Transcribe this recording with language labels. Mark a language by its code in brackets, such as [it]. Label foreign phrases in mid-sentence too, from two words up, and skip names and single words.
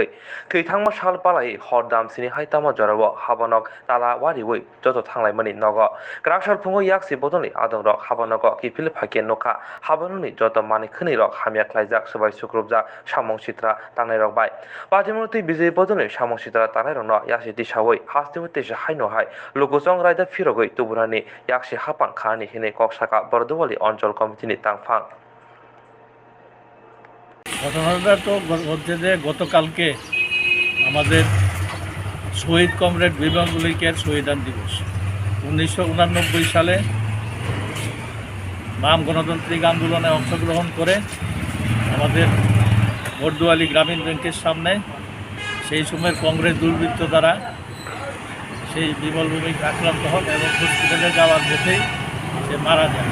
[trp] थैथांमा साल पालाय हरदामसिनि हायतामा जराव हाबानक ताला वारिवै जत थांलायमोनि नग ग्राकसार फुङो याक्सिबदलनि आदमरक हाबानक किफिल फाके नखा हाबानुनि जत मानिखोनि रक हामियाख्लायजाक सबाय सुक्रुबजाक सामं सित्रा तांनाय रक बाय पार्टीमन्त्री विजय बदलनि सामं सित्रा तांनाय रक यासि दिसावै हास्तिवै तेसे हायनहाय लोगोजों रायदा फिरगै तुबुरानि याक्सि हापां खानि हिने कक्साका बरदुवाली अंचल कमिटिनि तांफां [bn] ঘটনাটা তো হচ্ছে যে গতকালকে আমাদের শহীদ কমরেড বিমল ভৌমিকের শহীদান দিবস 1989 সালে বাম গণতান্ত্রিক আন্দোলনে অংশগ্রহণ করে আমাদের বরদুয়ালি গ্রামীণ ব্যাংকের সামনে সেই সময়ের কংগ্রেস দুর্বৃত্ত দ্বারা সেই বিমল ভৌমিক আক্রান্ত হন এবং হসপিটালে যাওয়ার পথেই সে মারা যায়।